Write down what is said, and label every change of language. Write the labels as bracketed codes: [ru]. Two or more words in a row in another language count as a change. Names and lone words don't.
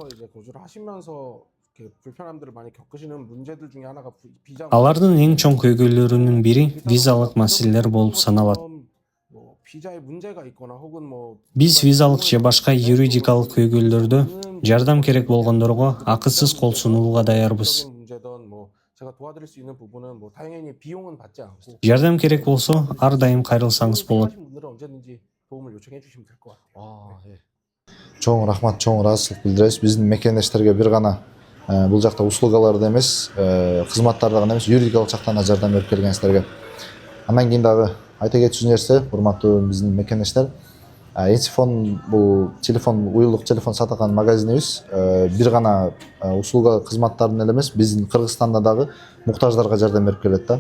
[ky] Алардын эң чоң көйгөйлөрүнүн бири визалык маселелер болуп саналат. Биз визалык же башка юридикалык көйгөйлөрдө жардам керек болгондорго акысыз кол сунууга даярбыз. [ko] 제가 도와드릴 수 있는 부분은 뭐 당연히 비용은 받지 않고 [ky] Жардам керек болсо ар дайым кайрылсаңыз болот. [ko] 필요하신 분들은 언제든지 도움을 요청해 주시면 될 것 같아요. [ky] чоң рахмат, чоң ыраазычылык билдиребиз. Биздин мекендештерге бир гана бул жакта услугаларды эмес, кызматтарды гана эмес, юридикалык жактан да жардам берип келгенсиздерге. Андан кийин дагы айта кетчү нерсе, урматтуу биздин мекендештер, Ensifon бул телефон, уюлдук телефон сатылган магазинибиз бир гана услуга кызматтарын эле эмес, биздин Кыргызстанда дагы муктаждарга жардам берип келет да.